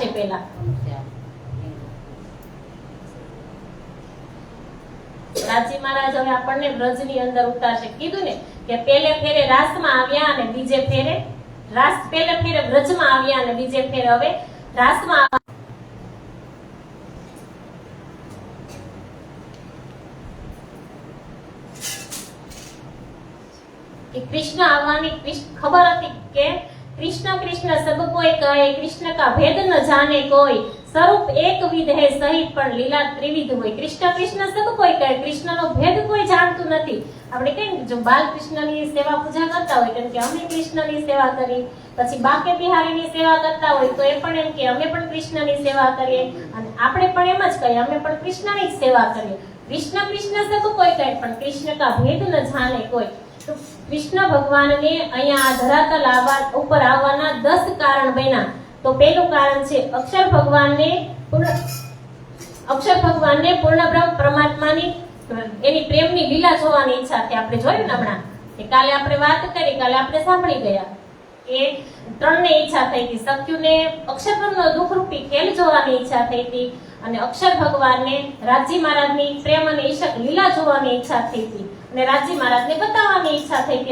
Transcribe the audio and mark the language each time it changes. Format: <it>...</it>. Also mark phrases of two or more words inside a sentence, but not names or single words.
<gu>પેલા રાજી મહારાજ હવે આપણને વ્રજની અંદર ઉતારશે. કીધું ને કે પેલે ફેરે રાસમાં આવ્યા અને બીજે ફેરે પેલે ફેરે વ્રજમાં આવ્યા અને બીજે ફેરે હવે રાસમાં. કૃષ્ણ આવાની ખબર થી કે</gu> <hi>कृष्ण कृष्ण सब कोई कहे, कृष्ण का भेद न जाने कोई, स्वरूप एक विध है सहित पण लीला त्रिविध होय. कृष्ण कृष्ण सब कोई कहे,</hi> <gu>કૃષ્ણ નો ભેદ કોઈ જાણતું નથી. આપણે કેમ જો બાલ કૃષ્ણની સેવા પૂજા કરતા હોય કેમ કે અમે કૃષ્ણની સેવા કરી, પછી બાકે બિહારીની સેવા કરતા હોય તો એ પણ એમ કે અમે પણ કૃષ્ણની સેવા કરીએ, અને આપણે પણ એમ જ કહીએ અમે પણ કૃષ્ણની જ સેવા કરીએ.</gu> <hi>कृष्ण कृष्ण सब कोई कहे पण कृष्ण का भेद न जाने कोई.</hi> <gu>તો કૃષ્ણ ભગવાન ને અહીંયા ધરાતલ ઉપર આવવાના 10 કારણ બન્યા. તો પહેલું કારણ છે અક્ષર ભગવાન ને પૂર્ણ બ્રહ્મ પરમાત્માની એની પ્રેમની લીલા જોવાની ઈચ્છા थी. આપણે જોયું ને हमણાં કે કાલે આપણે વાત કરી, કાલે આપણે સાંભળી ગયા કે ત્રણને ઈચ્છા થઈ હતી. સખ્યુને અક્ષર બ્રહ્મનો દુઃખરૂપી ખેલ જોવાની ઈચ્છા થઈ હતી, અને અક્ષર ભગવાનને રાજી મહારાજની પ્રેમ અને ઈશક લીલા જોવાની ઈચ્છા થઈ હતી, અને રાજી મહારાજને બતાવવાની ઈચ્છા થઈ હતી.</gu>